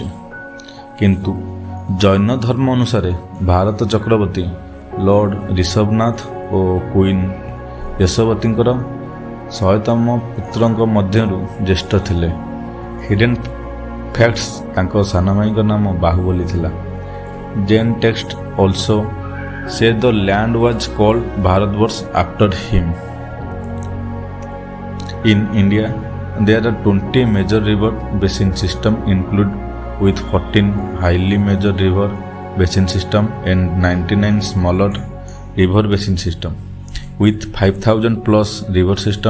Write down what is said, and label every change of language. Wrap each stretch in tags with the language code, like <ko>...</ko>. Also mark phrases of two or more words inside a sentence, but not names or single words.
<or>କିନ୍ତୁ ଜୈନ ଧର୍ମ ଅନୁସାରେ ଭାରତ ଚକ୍ରବର୍ତ୍ତୀ ଲର୍ଡ଼ ଋଷଭନାଥ ଓ କୁଇନ୍ ଯଶୋବତୀଙ୍କର 100ତମ ପୁତ୍ରଙ୍କ ମଧ୍ୟରୁ ଜ୍ୟେଷ୍ଠ ଥିଲେ।</or> <en>hidden facts,</en> <or>ତାଙ୍କ ସାନ ଭାଇଙ୍କ ନାମ ବାହୁବଲି ଥିଲା।</or> <en>Jain text also say the land was called Bharatvarsha after him. In India, there are 20 major river basin system include with 14 highly major river basin system and 99 smaller river basin system with 5000 plus river system.</en>